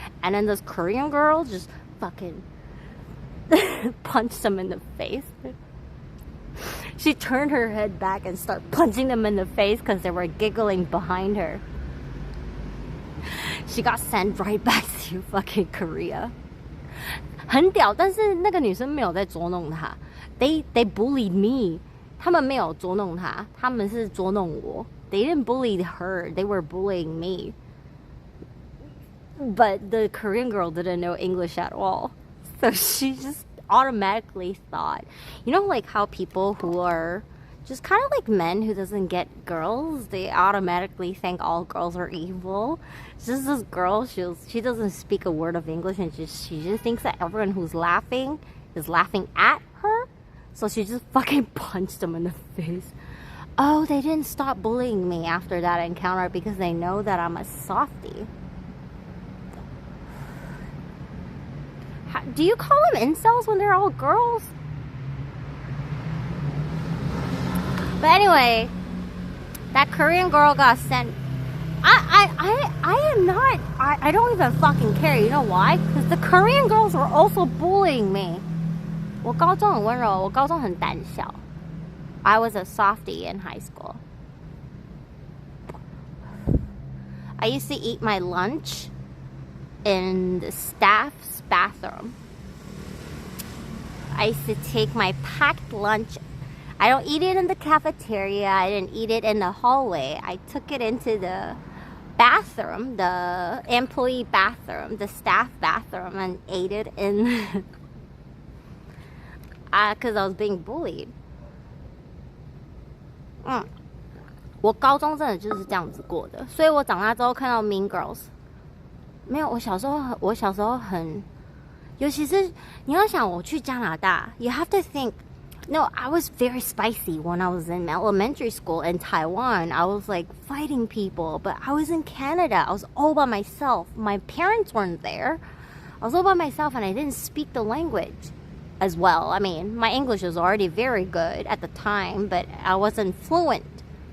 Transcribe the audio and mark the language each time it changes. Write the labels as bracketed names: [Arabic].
[English] And then this Korean girl just fucking punched them in the face. She turned her head back and started punching them in the face because they were giggling behind her. She got sent right back to fucking Korea. [Chinese] 很屌，但是那个女生没有在捉弄她。 [English] They bullied me. [Chinese] 他们没有捉弄她，他们是捉弄我。 [English] They didn't bully her. They were bullying me. But the Korean girl didn't know English at all. So she just automatically thought, you know, like how people who are just kind of like men who doesn't get girls, they automatically think all girls are evil. It's just this girl, she doesn't speak a word of English, and she just thinks that everyone who's laughing is laughing at her. So she just fucking punched them in the face. Oh, they didn't stop bullying me after that encounter because they know that I'm a softie. Do you call them incels when they're all girls? But anyway, that Korean girl got sent. I am not. I don't even fucking care. You know why? Because the Korean girls were also bullying me. [Chinese] 我高中很温柔，我高中很胆小。 [English] I was a softie in high school. I used to eat my lunch in the staff's bathroom. I used to take my packed lunch. I don't eat it in the cafeteria. I didn't eat it in the hallway. I took it into the bathroom, the employee bathroom, the staff bathroom, and ate it in because I was being bullied. [Chinese] 我高中真的就是这样子过的，所以我长大之后看到 Mean Girls， 没有，我小时候很，尤其是你要想我去加拿大 ， [English] you have to think. No, I was very spicy when I was in elementary school in Taiwan. I was like fighting people, but I was in Canada. I was all by myself. My parents weren't there. I was all by myself, and I didn't speak the language as well. I mean, my English was already very good at the time, but I wasn't fluent.